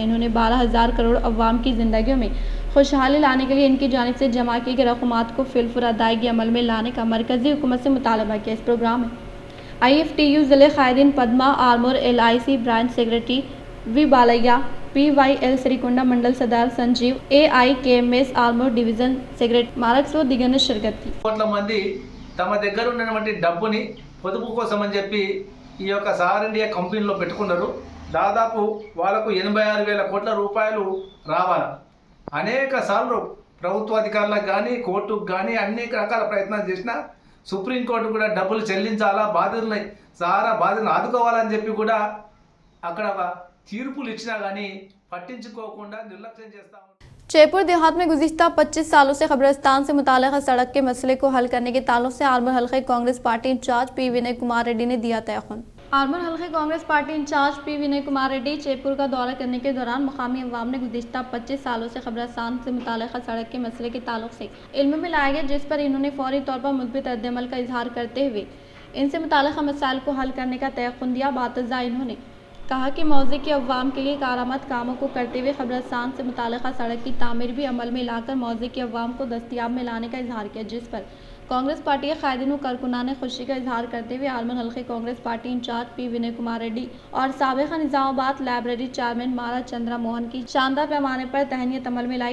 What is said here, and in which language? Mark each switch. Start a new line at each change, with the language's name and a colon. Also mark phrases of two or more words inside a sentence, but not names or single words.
Urdu: انہوں نے 12,000 کروڑ عوام کی زندگیوں میں خوشحالی لانے کے لیے ان کی جانب سے جمع کیے گئے رقومات کو فی الفور ادائیگی عمل میں لانے کا مرکزی حکومت سے مطالبہ کیا۔ اس پروگرام میں IFTU ضلع قائدین پدما آرمور LIC
English: branch secretary
Urdu: وی بالیہ، PYL سریکونڈا منڈل صدر سنجیو، AIKMS ఆర్మూర్
English: division secretary
Urdu: مارکس لو دیگن شرکت کی
Telugu: కోట్ల మంది తమ దగ్గర ఉన్నటువంటి డబ్బుని పొదుపు కోసం అని చెప్పి ఈ యొక్క సహారా ఇండియా కంపెనీలో పెట్టుకున్నారు. దాదాపు వాళ్ళకు 86,000 కోట్ల రూపాయలు రావాలి. అనేక సార్లు ప్రభుత్వాధికారులకు కానీ కోర్టుకు కానీ అనేక రకాల ప్రయత్నాలు చేసినా సుప్రీంకోర్టు కూడా డబ్బులు చెల్లించాలా, బాధితులని సహారా బాధితులను ఆదుకోవాలని చెప్పి కూడా అక్కడ తీర్పులు ఇచ్చినా కానీ పట్టించుకోకుండా నిర్లక్ష్యం చేస్తా ఉన్నారు.
Urdu: جے پور دیہات میں گزشتہ 25 سالوں سے قبرستان سے متعلق سڑک کے مسئلے کو حل کرنے کے تعلق سے آرمور حلقے کانگریس پارٹی انچارج P ونے کمار ریڈی نے دیا تیقن. آرمور حلقے کانگریس پارٹی انچارج P ونے کمار ریڈی جے پور کا دورہ کرنے کے دوران مقامی عوام نے گزشتہ 25 سالوں سے قبرستان سے متعلق سڑک کے مسئلے کے تعلق سے علم میں لایا گیا، جس پر انہوں نے فوری طور پر مثبت ردِ عمل کا اظہار کرتے ہوئے ان سے متعلق مسائل کو حل کرنے کا تیقن دیا. بعدازاں انہوں نے کہا کہ موضوع کے عوام کے لیے کارآمد کاموں کو کرتے ہوئے قبرستان سے متعلقہ سڑک کی تعمیر بھی عمل میں لا کر موضوع کے عوام کو دستیاب میں لانے کا اظہار کیا، جس پر کانگریس پارٹی کے قائدین و کارکنان نے خوشی کا اظہار کرتے ہوئے عالمن حلقے کانگریس پارٹی انچارج پی ونے کمار ریڈی اور سابق نظام آباد
English: library chairman
Urdu: مارا چندرا موہن کی شاندار پیمانے پر تہنیت عمل میں لائی۔